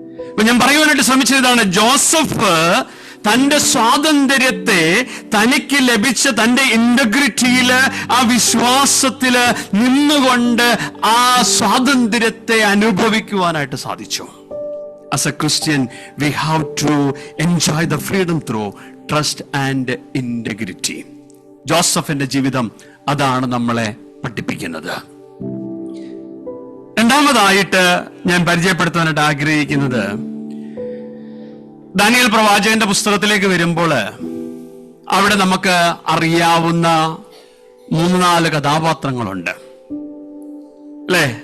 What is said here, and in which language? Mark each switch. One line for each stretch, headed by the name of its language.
Malayalam: അപ്പൊ ഞാൻ പറയുവാനായിട്ട് ശ്രമിച്ചതാണ്, ജോസഫ് തന്റെ സ്വാതന്ത്ര്യത്തെ, തനിക്ക് ലഭിച്ച തന്റെ ഇന്റഗ്രിറ്റിയില്, ആ വിശ്വാസത്തില് നിന്നുകൊണ്ട് ആ സ്വാതന്ത്ര്യത്തെ അനുഭവിക്കുവാനായിട്ട് സാധിച്ചു.
English: As a Christian, we have to enjoy the freedom through trust and integrity.
Malayalam: ജോസഫിന്റെ ജീവിതം അതാണ് നമ്മളെ പഠിപ്പിക്കുന്നത്. രണ്ടാമതായിട്ട് ഞാൻ പരിചയപ്പെടുത്താനായിട്ട് ആഗ്രഹിക്കുന്നത്, ദാനിയേൽ പ്രവാചകന്റെ പുസ്തകത്തിലേക്ക് വരുമ്പോൾ അവിടെ നമുക്ക് അറിയാവുന്ന 3-4 കഥാപാത്രങ്ങളുണ്ട്, അല്ലേ?